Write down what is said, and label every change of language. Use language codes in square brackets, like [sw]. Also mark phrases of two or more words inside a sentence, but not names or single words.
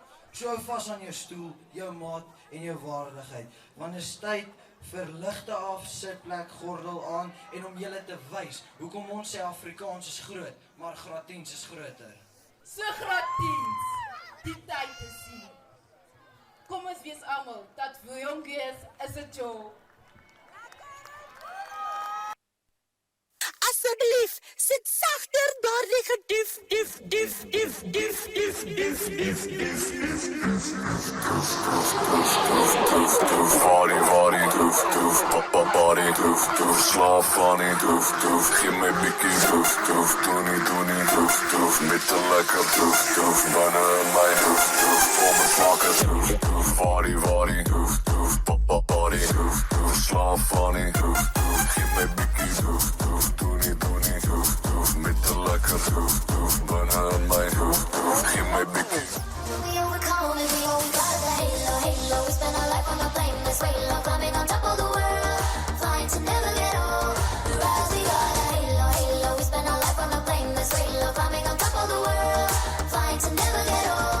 [af] So hou vas aan jou stoel, jou maat en jou waardigheid, want dit is tyd vir ligte af, sitplek, gordel aan en om julle te wys hoekom ons sê Afrikaans is groot, maar Graad 10 is groter. So Graad 10, die tyd is hier. Kom ons wees almal dat jong wees is 'n joy. Asseblief, sit sagter daardie gedoef, Body, doof, papa body, doof, slaap van die doof, gee my bietjie doof, doe nie, doof, met 'n lekker doof, binne in my doof, kom ons maak 'n doof, body, doof, papa body, doof, slaap van die doof, gee my bietjie doof, doe nie, doof, met 'n lekker doof, binne in my doof, gee my bietjie. [en] We overcome and we always got the halo. We spend our life on a plane that's way low, climbing on top of the world, flying to never get old. The rise, we got a halo. We spend our life on a plane that's way low, climbing on top of the world, flying to never get old.